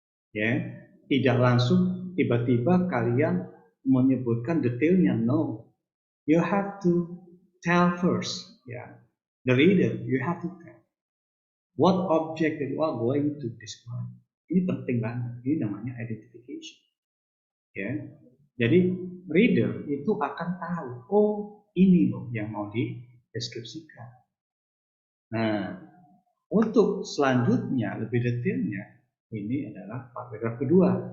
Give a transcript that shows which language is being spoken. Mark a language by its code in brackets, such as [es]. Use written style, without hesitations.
[id] Ya, tidak langsung tiba-tiba kalian menyebutkan detailnya. [en] No, you have to tell first. Ya, the reader, you have to tell what object that you are going to describe. [id] Ini penting banget. Ini namanya identification. Ya, jadi reader itu akan tahu, oh ini loh yang mau dideskripsikan. Nah, untuk selanjutnya lebih detailnya, ini adalah paragraf kedua.